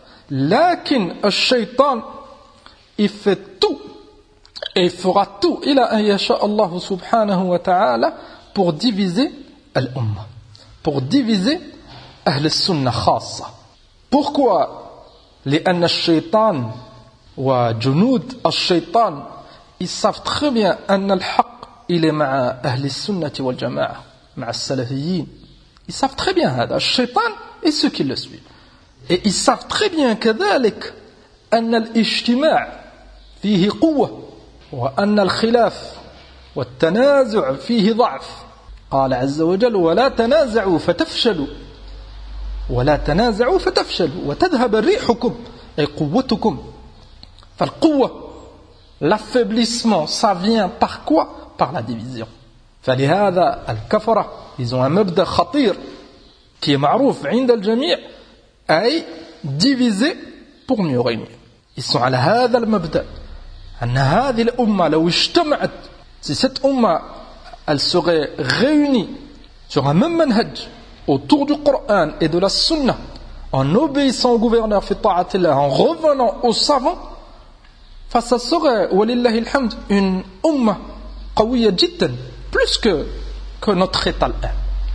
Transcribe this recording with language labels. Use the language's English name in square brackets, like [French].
[Arabic] لكن الشيطان يفعل [French] tout et fera tout [Arabic] إلى أن يشاء الله سبحانه وتعالى [French] pour diviser [Arabic] الأمة pour diviser أهل السنة خاصة. [French] Pourquoi? [Arabic] لأن الشيطان وجنود الشيطان [French] ils savent très bien [Arabic] أن الحق il est مع أهل السنة والجماعة مع السلفيين. [French] Ils savent très bien [Arabic] هذا. الشيطان [French] et ceux qui le suivent. Et ils savent très bien que [Arabic] ذلك أن الاجتماع فيه قوة وأن الخلاف والتنازع فيه ضعف. قال عز وجل ولا تنازعوا فتفشلوا ولا تنازعوا فتفشلوا وتذهب ريحكم أي قوتكم. [French] فالقوة l'affaiblissement ça vient par quoi? Par la division. [Arabic] فلهذا الكفرة [French] ils ont un [Arabic] مبدأ خطير [French] qui est [Arabic] معروف عند الجميع أي [French] diviser pour mieux régner. Ils sont [Arabic] على هذا المبدأ أن هذه الأمة لو اجتمعت [French] si cette أمة elle serait réunie sur un même منهج autour du Coran et de la Sunna en obéissant au gouverneur [Arabic] في طاعة الله [French] en revenant aux savants فça serait [Arabic] ولله الحمد [French] une [Arabic] أمة قوية جدا [French] plus que notre état الآن.